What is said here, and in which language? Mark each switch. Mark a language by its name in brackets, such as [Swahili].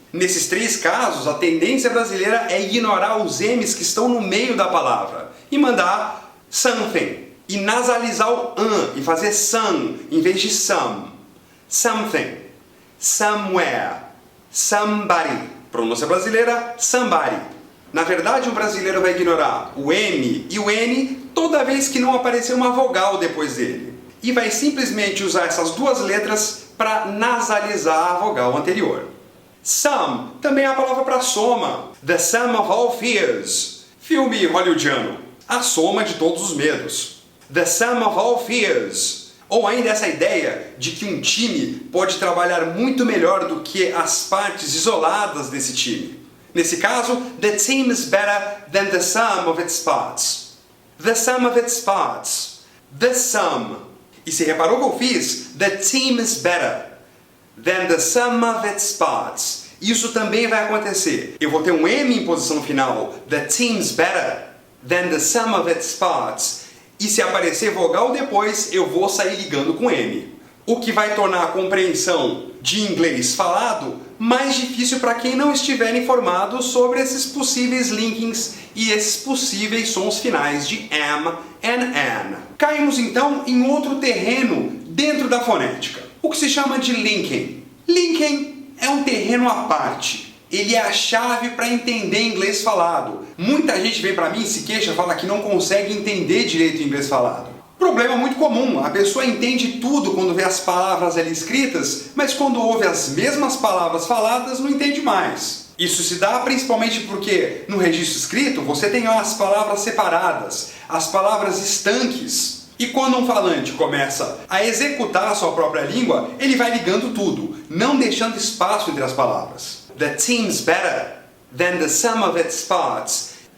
[Portuguese] Nesses três casos, a tendência brasileira é ignorar os M's que estão no meio da palavra e mandar something, e nasalizar o an e fazer some em vez de some. [English] Something, somewhere, somebody. [Portuguese] Pronúncia brasileira, somebody. Na verdade, o brasileiro vai ignorar o M e o N toda vez que não aparecer uma vogal depois dele. E vai simplesmente usar essas duas letras para nasalizar a vogal anterior. Sum também é a palavra para soma. [English] The sum of all fears. [Portuguese] Filme hollywoodiano. A soma de todos os medos. [English] The sum of all fears. [Portuguese] Ou ainda essa ideia de que um time pode trabalhar muito melhor do que as partes isoladas desse time. Nesse caso, [English] the team is better than the sum of its parts. The sum of its parts. The sum. [Portuguese] E se reparou que eu fiz? [English] The team is better than the sum of its parts. [Portuguese] Isso também vai acontecer. Eu vou ter um M em posição final. [English] The team's better than the sum of its parts. [Portuguese] E se aparecer vogal depois, eu vou sair ligando com M. O que vai tornar a compreensão de inglês falado mais difícil para quem não estiver informado sobre esses possíveis linkings e esses possíveis sons finais de am and an. Caímos então em outro terreno dentro da fonética, o que se chama de linking. Linking é um terreno à parte. Ele é a chave para entender inglês falado. Muita gente vem para mim e se queixa, fala que não consegue entender direito inglês falado. Problema muito comum, a pessoa entende tudo quando vê as palavras ali escritas, mas quando ouve as mesmas palavras faladas não entende mais. Isso se dá principalmente porque no registro escrito você tem as palavras separadas, as palavras estanques. E quando um falante começa a executar a sua própria língua, ele vai ligando tudo, não deixando espaço entre as palavras. [English] The team's better than the sum of its parts.